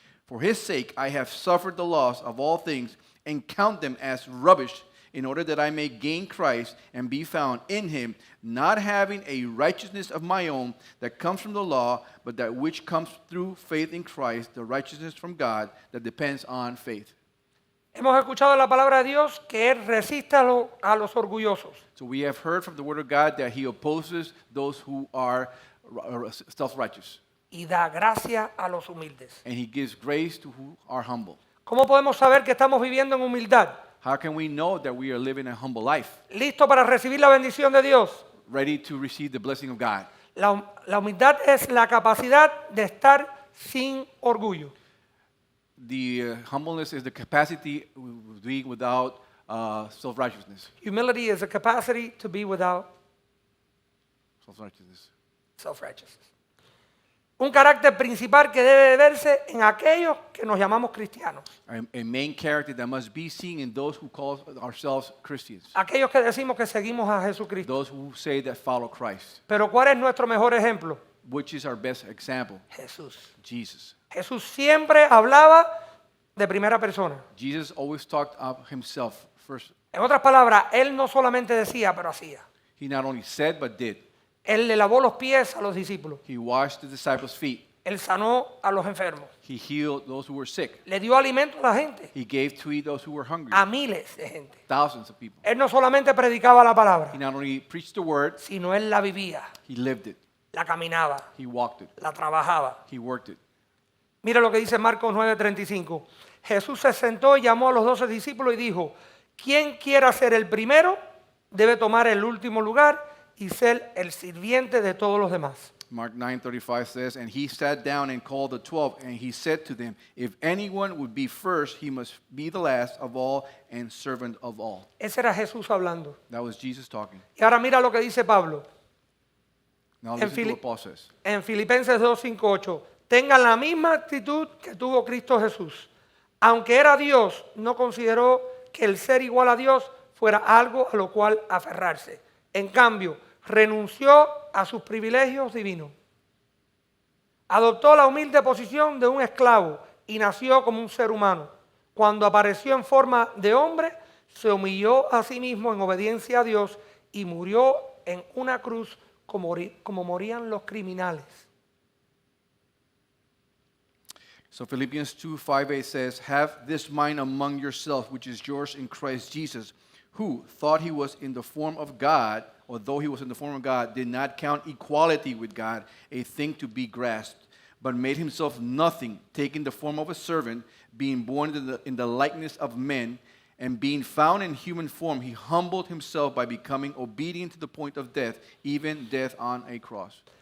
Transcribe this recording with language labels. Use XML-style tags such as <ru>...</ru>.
<en>For his sake I have suffered the loss of all things and count them as rubbish, in order that I may gain Christ and be found in him, not having a righteousness of my own that comes from the law, but that which comes through faith in Christ, the righteousness from God that depends on faith."</en> <es>Hemos escuchado la palabra de Dios que Él resiste a los orgullosos.</es> <en>So we have heard from the word of God that he opposes those who are self-righteous,</en> <es>Y da gracia a los humildes.</es> <en>and he gives grace to who are humble.</en> <es>¿Cómo podemos saber que estamos viviendo en humildad?</es> <en>How can we know that we are living a humble life,</en> <es>¿Listo para recibir la bendición de Dios?</es> <en>ready to receive the blessing of God?</en> <es>La humildad es la capacidad de estar sin orgullo.</es> <en>The humbleness is the capacity of being without self-righteousness. Humility is a capacity to be without. Self-righteousness. Self-righteousness.</en> <es>Un carácter principal que debe de verse en aquellos que nos llamamos cristianos.</es> <en>A main character that must be seen in those who call ourselves Christians.</en> <es>Aquellos que decimos que seguimos a Jesucristo.</es> <en>Those who say that follow Christ.</en> <es>Pero ¿cuál es nuestro mejor ejemplo?</es> <en>Which is our best example?</en> <es>Jesús.</es> <en>Jesus.</en> <es>Jesús siempre hablaba de primera persona.</es> <en>Jesus always talked of himself first.</en> <es>En otras palabras, él no solamente decía, pero hacía.</es> <en>He not only said but did.</en> <es>Él le lavó los pies a los discípulos.</es> <en>He washed the disciples' feet.</en> <es>Él sanó a los enfermos.</es> <en>He healed those who were sick.</en> <es>Le dio alimento a la gente,</es> <en>He gave to eat those who were hungry.</en> <es>a miles de gente.</es> <en>Thousands of people.</en> <es>Él no solamente predicaba la palabra,</es> <en>He not only preached the word,</en> <es>sino él la vivía,</es> <en>he lived it.</en> <es>la caminaba,</es> <en>He walked it.</en> <es>la trabajaba.</es> <en>He worked it.</en> <es>Mira lo que dice Marcos 9:35. Jesús se sentó y llamó a los 12 discípulos y dijo, quien quiera ser el primero debe tomar el último lugar y ser el sirviente de todos los demás.</es> <en>Mark 9:35 says, and he sat down and called the 12, and he said to them, if anyone would be first, he must be the last of all and servant of all.</en> <es>Ese era Jesús hablando.</es> <en>That was Jesus talking.</en> <es>Y ahora mira lo que dice Pablo</es> <en>Now</en> <es>En</es> <en>listen to what Paul says.</en> <es>en Filipenses 2:5-8. Tengan la misma actitud que tuvo Cristo Jesús. Aunque era Dios, no consideró que el ser igual a Dios fuera algo a lo cual aferrarse. En cambio, renunció a sus privilegios divinos. Adoptó la humilde posición de un esclavo y nació como un ser humano. Cuando apareció en forma de hombre, se humilló a sí mismo en obediencia a Dios y murió en una cruz como morían los criminales.</es> <en>So Philippians 2:5-8 says, have this mind among yourselves, which is yours in Christ Jesus, who thought he was in the form of God, or though he was in the form of God, did not count equality with God a thing to be grasped, but made himself nothing, taking the form of a servant, being born in the likeness of men, and being found in human form, he humbled himself by becoming obedient to the point of death, even death on a cross.</en>